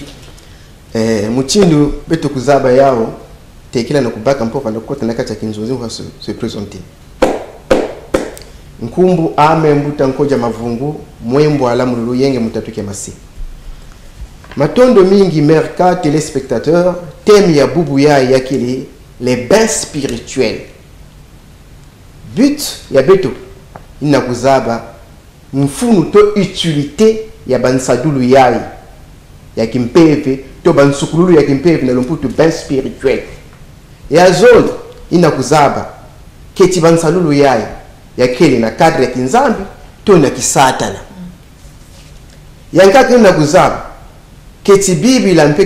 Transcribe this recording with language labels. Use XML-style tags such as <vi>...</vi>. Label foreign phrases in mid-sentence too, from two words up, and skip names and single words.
<kg>mutindu betu kuzaba yao tekila na kubaka mpoka na kota na kati ya kinzozi kwa</kg> <fr>se présenter</fr> <kg>nkumbu ame mbuta nkoja mavungu mwembo ala mululu yenge mutatuke masi matondo mingi merka</kg> <fr>téléspectateurs thème</fr> <kg>ya bubu ya yakili</kg> <fr>les bains spirituels</fr> <kg>but ya beto ina kuzaba mfunu to utilité ya bansadulu ya kimpeve to bansukululu ya kimpeve na lomputu</kg> <fr>bain spirituel</fr> <kg>ya zone ina kuzaba keti bansalulu ya kele na kadre ya kinzambi to na kisatana yankaka ina kuzaba keti bibi la mpeke</kg>